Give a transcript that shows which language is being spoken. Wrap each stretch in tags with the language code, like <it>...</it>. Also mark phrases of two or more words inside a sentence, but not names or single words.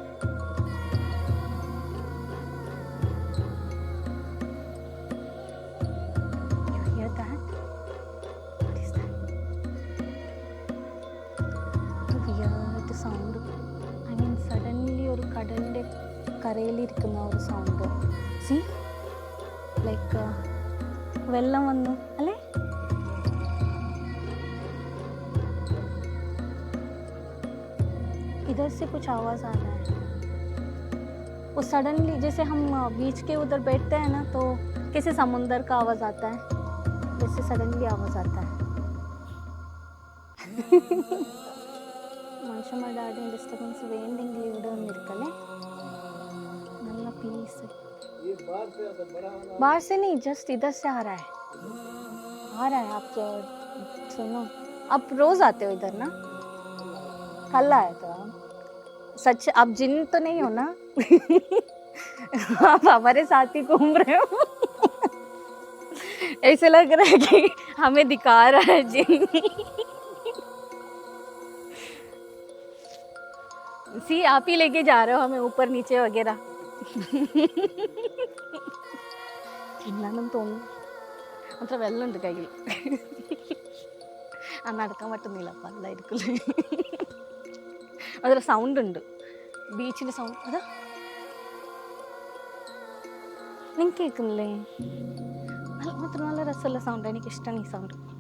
<en>You hear that? What is that? A weird sound. I mean, suddenly</en> <ml>ഒരു കടലിൻ്റെ കരയിലിരിക്കുന്ന ഒരു സൗണ്ട്.</ml> <en>see, like</en> <ml>വെള്ളം വന്നു അല്ലേ?</ml> <hi>इधर से कुछ आवाज़ आ रहा है. वो सडनली, जैसे हम बीच के उधर बैठते हैं ना, तो कैसे समुंदर का आवाज़ आता है, वैसे सडनली आवाज़ आता है.</hi> <ml>മനുഷ്യന്മാരുടെ ആരുടെയും ഡിസ്റ്റർബൻസ് വേണ്ടെങ്കിൽ ഇവിടെ വന്നിരിക്കല്ലേ. നല്ല പീസ്.</ml> <hi>बाहर से नहीं, जस्ट इधर से आ रहा है. आप सुनो, आप रोज आते हो इधर ना? कल आया था. सच, आप जिन तो नहीं हो ना? आप हमारे साथ ही घूम रहे हो. ऐसे लग रहा है कि हमें दिखा रहा है जिन. सी, आप ही लेके जा रहे हो हमें ऊपर नीचे वगैरह.</hi> <ml>തിന്നാനും തോന്നുന്നു. അത്ര വെള്ളമുണ്ട് കയ്യിൽ. നടക്കാൻ പറ്റുന്നില്ല, അപ്പം അല്ലായിരിക്കും. അതൊരു സൗണ്ട് ഉണ്ട്, ബീച്ചിൻ്റെ സൗണ്ട്. അതാ നിങ്ങൾക്ക് കേൾക്കുന്നില്ലേ? മാത്രം നല്ല രസമുള്ള സൗണ്ട്, എനിക്കിഷ്ടമാണ് ഈ സൗണ്ട്.</ml>